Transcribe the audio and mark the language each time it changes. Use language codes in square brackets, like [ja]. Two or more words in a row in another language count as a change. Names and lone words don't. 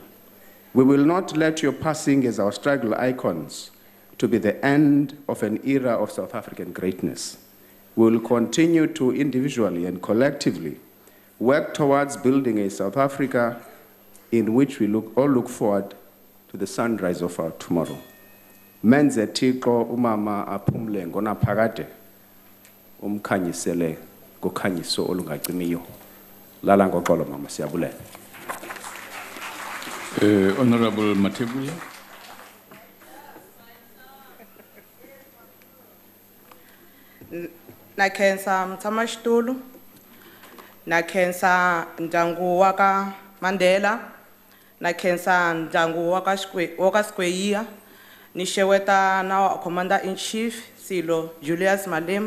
[en] We will not let your passing as our struggle icons to be the end of an era of South African greatness. We will continue to individually and collectively work towards building a South Africa in which we all look forward to the sunrise of our tomorrow. [xh] Menze Thixo umama aphumle ngonaphakade umkhanyisele ngokhanyiso olungacimiyo. Lala ngoxolo mama, siyabulela. [en] Honorable Matebula. [ts] na khensa mutshamaxitulu, na khensa ndyangu wa ka Mandela, na khensa ndyangu wa ka Skweyiya, ni xeweta na [en] Commander-in-Chief [ts] Silo Julius Malema.